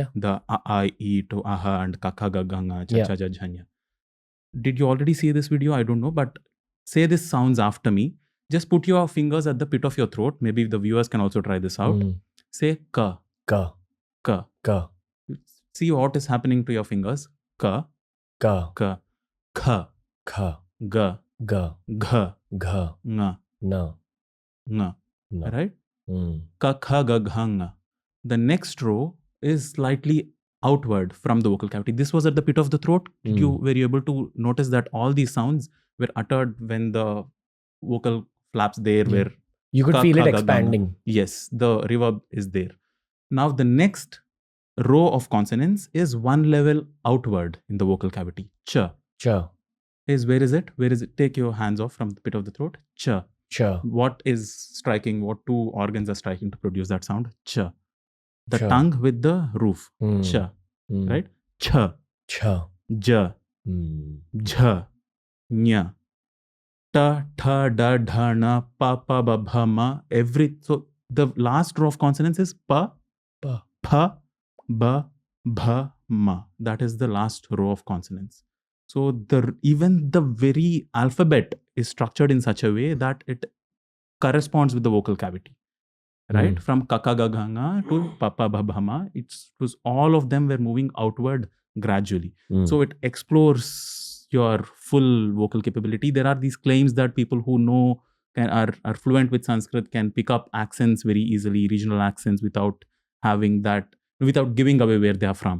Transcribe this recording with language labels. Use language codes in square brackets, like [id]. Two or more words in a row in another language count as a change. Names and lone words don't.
[sa] The A, I, E to Aha and Kaka, Ganga, Cha, Cha, Ja, Jhanya. [en] Did you already see this video? I don't know. But say this sounds after me. Just put your fingers at the pit of your throat. Maybe the viewers can also try this out. Say Ka. [sa] Ka. Ka. Ka. [en] See what is happening to your fingers. [sa] Ka. Ka. Ka. Kha. Kha. Ga. Ga. Gha, Gha. nga, Na. nga. Na. [en] Right? Hmm. [sa] Ka, kha, ga, gha, nga. [en] The next row is slightly outward from the vocal cavity. This was at the pit of the throat. Were you able to notice that all these sounds were uttered when the vocal flaps there were You could [sa] ka, [en] feel [sa] kha, [en] it [sa] ga, ga, nga. [en] expanding. Yes, the reverb is there. Now the next row of consonants is one level outward in the vocal cavity. [sa] Cha. Cha. [en] Where is it? Where is it? Take your hands off from the pit of the throat. [sa] Cha. Cha. [en] What is striking? What two organs are striking to produce that sound? [sa] Cha. The Cha. [en] tongue with the roof. Cha. Right? [sa] Cha. Cha. Ja. Jha. Nya. Ta, tha, da, dha, na, pa, pa, ba, bha, ma. [en] So the last row of consonants is pa, [sa] Pa. pha, ba, bha, ma. [en] That is the last row of consonants. So even the very alphabet is structured in such a way that it corresponds with the vocal cavity. Right? From [sa] kaka ga gha nga [en] to [sa] papa bha bha ma, [en] it was all of them were moving outward gradually. So it explores your full vocal capability. There are these claims that people who know are fluent with Sanskrit can pick up accents very easily, regional accents, without giving away where they are from.